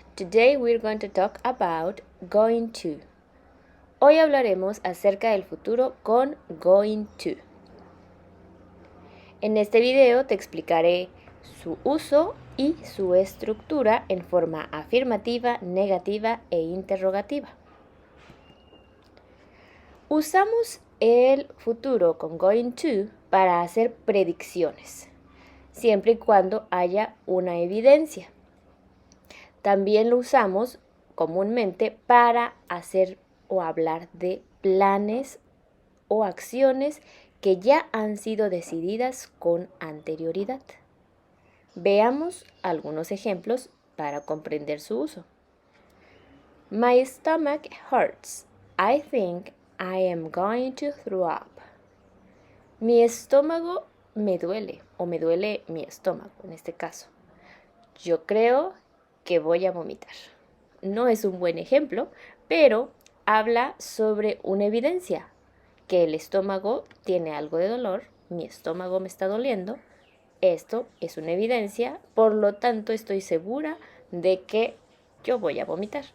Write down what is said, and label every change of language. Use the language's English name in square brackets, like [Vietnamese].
[English] Today we're going to talk about going to. [Spanish] Hoy hablaremos acerca del futuro con going to. En este video te explicaré su uso y su estructura en forma afirmativa, negativa e interrogativa. Usamos el futuro con going to para hacer predicciones, siempre y cuando haya una evidencia. También lo usamos comúnmente para hacer o hablar de planes o acciones que ya han sido decididas con anterioridad. Veamos algunos ejemplos para comprender su uso. [English] My stomach hurts. I think I am going to throw up. [Spanish] Mi estómago me duele o me duele mi estómago en este caso. Yo creo que voy a vomitar. No es un buen ejemplo, pero habla sobre una evidencia, que el estómago tiene algo de dolor, mi estómago me está doliendo, esto es una evidencia, por lo tanto estoy segura de que yo voy a vomitar.